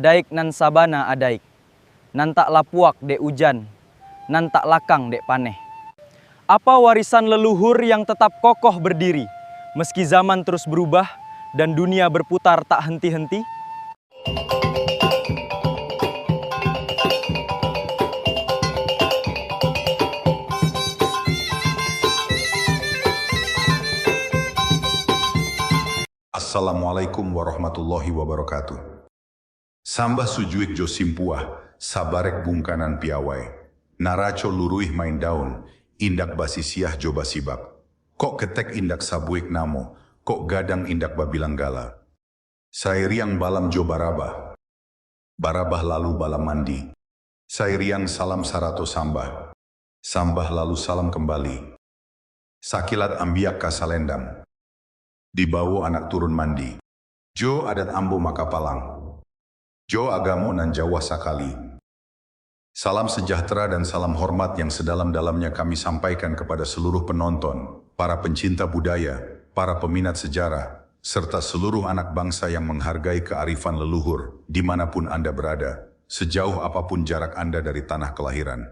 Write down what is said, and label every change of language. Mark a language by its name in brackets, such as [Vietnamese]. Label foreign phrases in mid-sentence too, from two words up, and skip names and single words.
[Minangkabau] Adaik nan sabana adaik, nan tak lapuak dek ujan, nan tak lakang dek paneh. [Indonesian] Apa warisan leluhur yang tetap kokoh berdiri, meski zaman terus berubah dan dunia berputar tak henti-henti? [Arabic] السلام عليكم ورحمة الله وبركاته. [Minangkabau] Sambah sujuik jo simpuah, sabarek bungkanan piawai. Naraco luruih main daun, indak basisiah jo basibak. Kok ketek indak sabuik namo, kok gadang indak babilang gala. Sairiang balam jo barabah. Barabah lalu balam mandi. Sairiang salam sarato sambah. Sambah lalu salam kembali. Sakilat ambiak kasalendam. Dibawa anak turun mandi. Jo adat ambo makapalang. Jo agamo nan Jawa sakali. [Indonesian] Salam sejahtera dan salam hormat yang sedalam-dalamnya kami sampaikan kepada seluruh penonton, para pencinta budaya, para peminat sejarah, serta seluruh anak bangsa yang menghargai kearifan leluhur dimanapun Anda berada, sejauh apapun jarak Anda dari tanah kelahiran.